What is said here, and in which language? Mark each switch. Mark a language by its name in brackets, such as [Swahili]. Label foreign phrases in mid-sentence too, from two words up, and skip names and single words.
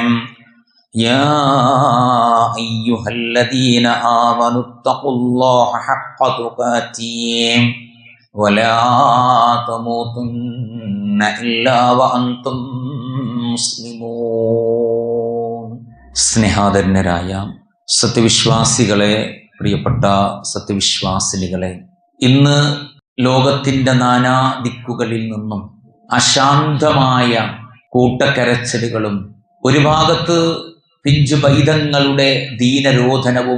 [Arabic] يا أيها الذين آمنوا اتقوا الله حق تقاته ولا تموتن إلا وأنتم مسلمون. [Malayalam] സ്നേഹാദരനരായ സത്യവിശ്വാസികളെ, പ്രിയപ്പെട്ട സത്യവിശ്വാസിനികളെ, ഇന്ന് ലോകത്തിൻ്റെ നാനാ ദിക്കുകളിൽ നിന്നും അശാന്തമായ കൂട്ടക്കരച്ചിലുകളും ഒരു ഭാഗത്ത് പിഞ്ചു പൈതങ്ങളുടെ ദീനരോധനവും